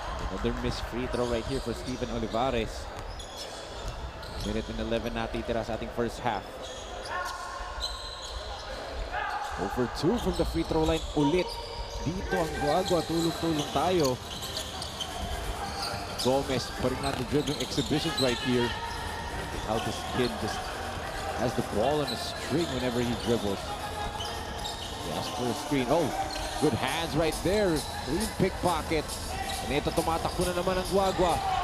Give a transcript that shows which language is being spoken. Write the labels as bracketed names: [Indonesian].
[English] Another missed free throw right here for Steven Olivares. Minute and 11 [Filipino] natitira sa ating [English] first half. 0 for 2 from the free throw line ulit. [Filipino] Dito ang Guagua, tulong-tulong tayo. [English] Gomez putting on the dribbling exhibitions right here. How this kid just has the ball on a string whenever he dribbles. He asks for a screen. Oh, good hands right there. Clean pickpocket. [Filipino] And ito tumatakbo na naman ang Guagua.